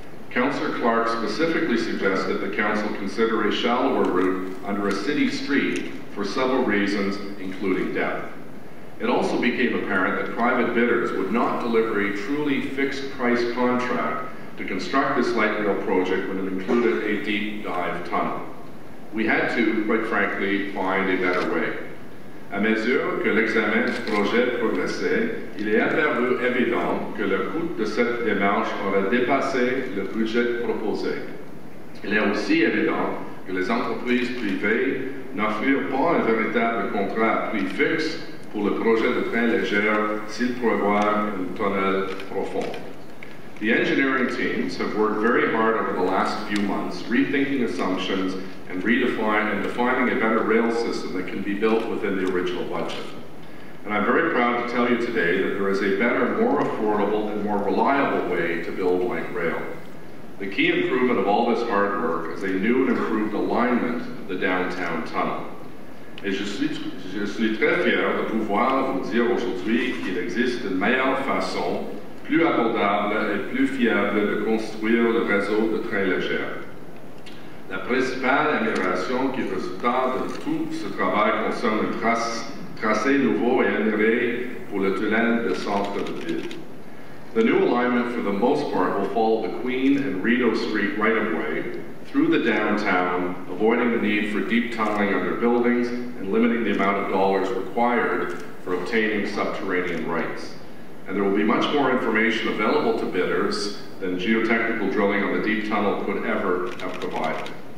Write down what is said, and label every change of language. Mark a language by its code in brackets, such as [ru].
[en] Councillor Clark specifically suggested that council consider a shallower route under a city street for several reasons, including depth. It also became apparent that private bidders would not deliver a truly fixed price contract to construct this light rail project when it included a deep dive tunnel. We had to, quite frankly, find a better way. [fr] À mesure que l'examen du projet progressait, il est apparu évident que le coût de cette démarche aurait dépassé le budget proposé. Il est aussi évident que les entreprises privées n'offrirent pas un véritable contrat à prix fixe pour le projet de train léger s'il prévoit un tunnel profond. [en] The engineering teams have worked very hard over the last few months, rethinking assumptions and defining a better rail system that can be built within the original budget. And I'm very proud to tell you today that there is a better, more affordable, and more reliable way to build light rail. The key improvement of all this hard work is a new and improved alignment of the downtown tunnel. [fr] Et je suis très fier de pouvoir vous dire aujourd'hui qu'il existe une meilleure façon, plus abordable et plus fiable de construire le réseau de trains légers. La principale amélioration qui résultera de tout ce travail concerne un tracé nouveau et amélioré pour le tunnel de centre de ville. [en] The new alignment, for the most part, will follow the Queen and Rideau Street right-of-way through the downtown, avoiding the need for deep tunneling under buildings and limiting the amount of dollars required for obtaining subterranean rights. And there will be much more information available to bidders than geotechnical drilling on the deep tunnel could ever have provided.